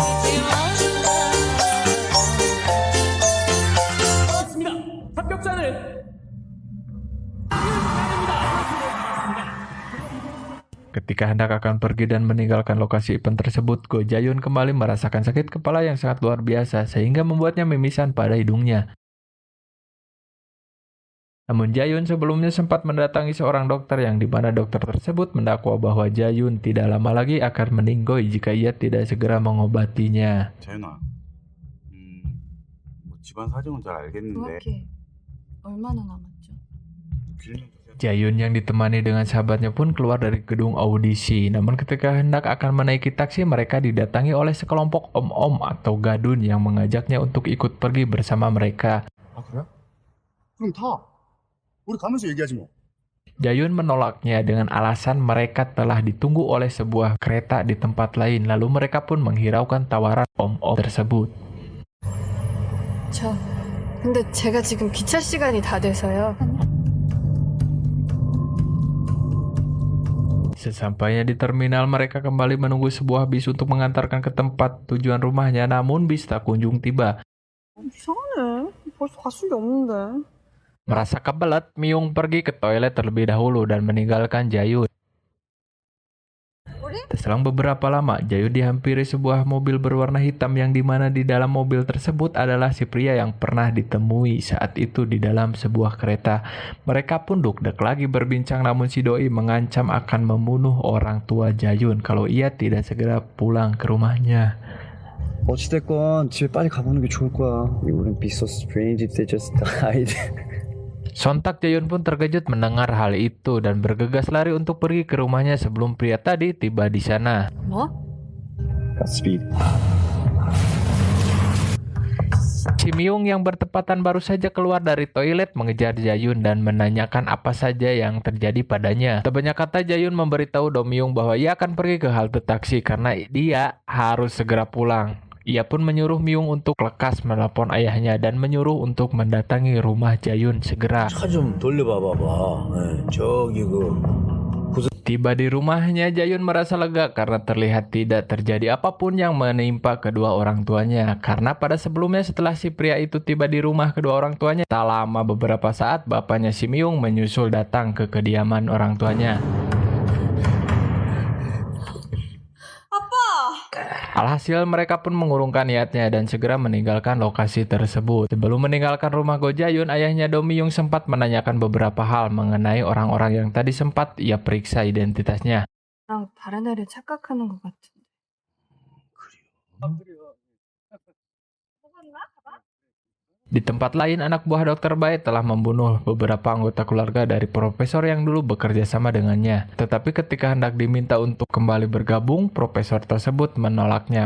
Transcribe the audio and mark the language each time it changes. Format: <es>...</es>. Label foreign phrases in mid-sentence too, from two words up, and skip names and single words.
<id>Ketika hendak akan pergi dan meninggalkan lokasi event tersebut, Go Jayun kembali merasakan sakit kepala yang sangat luar biasa sehingga membuatnya mimisan pada hidungnya. Namun Jayun sebelumnya sempat mendatangi seorang dokter yang dimana dokter tersebut mendakwa bahwa Jayun tidak lama lagi akan meninggoy jika ia tidak segera mengobatinya.</id> <ko>자윤아, 뭐 집안 사정은 잘 알겠는데 정확히 얼마나 남았죠? 1년</ko> <id>Jayun yang ditemani dengan sahabatnya pun keluar dari gedung audisi. Namun ketika hendak akan menaiki taksi, mereka didatangi oleh sekelompok om-om atau gadun yang mengajaknya untuk ikut pergi bersama mereka.</id> <ko>아 그래? 그럼 타. 우리 가면서 얘기하지 뭐.</ko> <id>Jayun menolaknya dengan alasan mereka telah ditunggu oleh sebuah kereta di tempat lain. Lalu mereka pun menghiraukan tawaran om-om tersebut.</id> <ko>근데 제가 지금 기차 시간이 다 돼서요.</ko> <id>Sesampainya di terminal, mereka kembali menunggu sebuah bis untuk mengantarkan ke tempat tujuan rumahnya, namun bis tak kunjung tiba.</id> <ko>이상하네. 벌써 갔을 리 없는데.</ko> <id>Merasa kebelet, Myung pergi ke toilet terlebih dahulu dan meninggalkan Jayun. Selang beberapa lama, Jayun dihampiri sebuah mobil berwarna hitam yang dimana di dalam mobil tersebut adalah si pria yang pernah ditemui saat itu di dalam sebuah kereta. Mereka pun dugdek lagi berbincang, namun si doi mengancam akan membunuh orang tua Jayun kalau ia tidak segera pulang ke rumahnya.</id> <ko>어찌됐건 집에 빨리 가보는 게 좋을 거야.</ko> <en>It wouldn't be so strange if they just died.</en> <id>Sontak Jayun pun terkejut mendengar hal itu dan bergegas lari untuk pergi ke rumahnya sebelum pria tadi tiba di sana.</id> <ko>뭐?</ko> <en>Godspeed.</en> <id>Si Myung yang bertepatan baru saja keluar dari toilet mengejar Jayun dan menanyakan apa saja yang terjadi padanya. Sebanyak kata Jayun memberitahu Do Myung bahwa ia akan pergi ke halte taksi karena dia harus segera pulang. Ia pun menyuruh Myung untuk lekas menelpon ayahnya dan menyuruh untuk mendatangi rumah Jayun segera.</id> <ko>차 좀 돌려봐봐봐. 저기</ko> <id>Tiba di rumahnya, Jayun merasa lega karena terlihat tidak terjadi apapun yang menimpa kedua orang tuanya. Karena pada sebelumnya setelah si pria itu tiba di rumah kedua orang tuanya, tak lama beberapa saat bapaknya si Myung menyusul datang ke kediaman orang tuanya. Alhasil mereka pun mengurungkan niatnya dan segera meninggalkan lokasi tersebut. Sebelum meninggalkan rumah Go Jayun, ayahnya Do Myung sempat menanyakan beberapa hal mengenai orang-orang yang tadi sempat ia periksa identitasnya.</id> <ko>나랑 다른 애를 착각하는 것 같은데.</ko> <id>Di tempat lain, anak buah Dr. Bae telah membunuh beberapa anggota keluarga dari profesor yang dulu bekerja sama dengannya. Tetapi ketika hendak diminta untuk kembali bergabung, profesor tersebut menolaknya.</id>